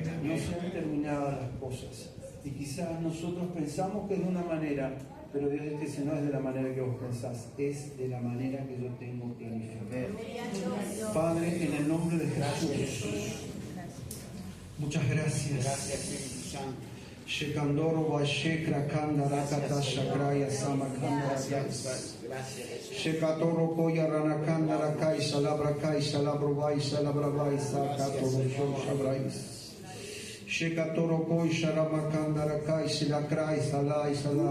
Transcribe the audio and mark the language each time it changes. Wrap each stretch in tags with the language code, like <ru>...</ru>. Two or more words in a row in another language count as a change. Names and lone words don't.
<es>No se han terminado las cosas. Y quizás nosotros pensamos que es de una manera, pero Dios dice, no es de la manera que vos pensás, es de la manera que yo tengo planificado. Padre, en el nombre de Jesús, muchas gracias. Gracias, Espíritu Santo. Shekandoro Vashekra Kanda Rakata Shakraya Samakanda Rakai. Gracias. Shekatoro Koya Ranakanda Rakai Salabrakai Salabrovai Salabravai Sakatoro Shabrais. Shekatoro Koi Sharamakanda Rakai Silakrai Salai Salala Makanda Rakato</es>